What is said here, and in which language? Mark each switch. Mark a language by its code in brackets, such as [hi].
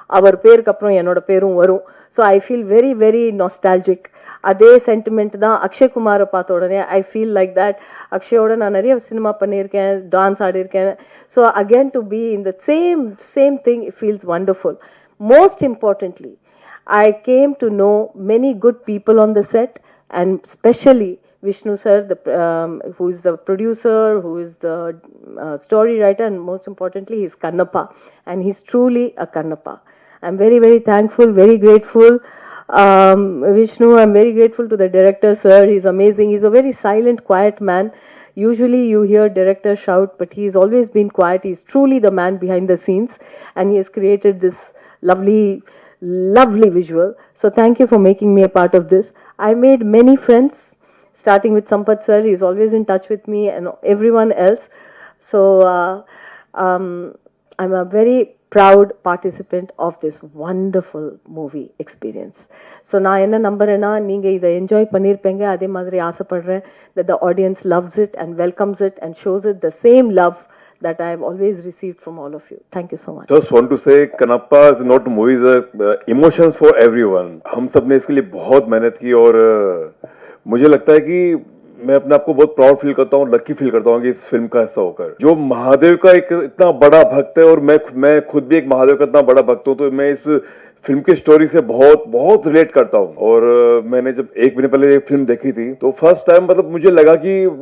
[ta] அவர் பேருக்கு அப்புறம் என்னோட பேரும் வரும். So I feel very very nostalgic. அதே சென்டிமெண்ட் தான் அக்ஷய்குமாரை பார்த்த உடனே ஐ ஃபீல் லைக் தட். அக்ஷயோட நான் நிறைய சினிமா பண்ணியிருக்கேன், dance ஆடியிருக்கேன். So again to be in the same thing, it feels wonderful. [en] Most importantly, I came to know many good people on the set, and especially Vishnu sir, who is the producer, who is the story writer, and most importantly, he's Kannappa, and he's truly a Kannappa. I'm very, very thankful, very grateful. Vishnu, I'm very grateful to the director, sir. He's amazing. He's a very silent, quiet man. Usually you hear directors shout, but he's always been quiet. He's truly the man behind the scenes, and he has created this lovely visual. So thank you for making me a part of this. I made many friends, starting with Sampath sir. He's always in touch with me, and everyone else. So I'm a very proud participant of this wonderful movie experience. [ta] So நான் என்ன நம்புறேன்னா, நீங்கள் இதை enjoy பண்ணியிருப்பீங்க. அதே மாதிரி ஆசைப்படுறேன் [en] that the audience loves it and welcomes it and shows it the same love that I have always received from all of you. Thank you so much. Just want to say, Kannappa is not a movie, it's emotions for everyone. [hi] हम सब ने इसके लिए बहुत मेहनत की और मुझे लगता है कि मैं अपने आप को बहुत प्राउड फील करता हूँ, लकी फील करता हूँ कि इस फिल्म का हिस्सा होकर। जो महादेव का एक इतना बड़ा भक्त है और मैं खुद भी एक महादेव का इतना बड़ा भक्त हूँ, तो मैं इस फिल्म की स्टोरी से बहुत रिलेट करता हूँ। और मैंने जब 1 महीने पहले ये फिल्म देखी थी, तो फर्स्ट टाइम मुझे लगा कि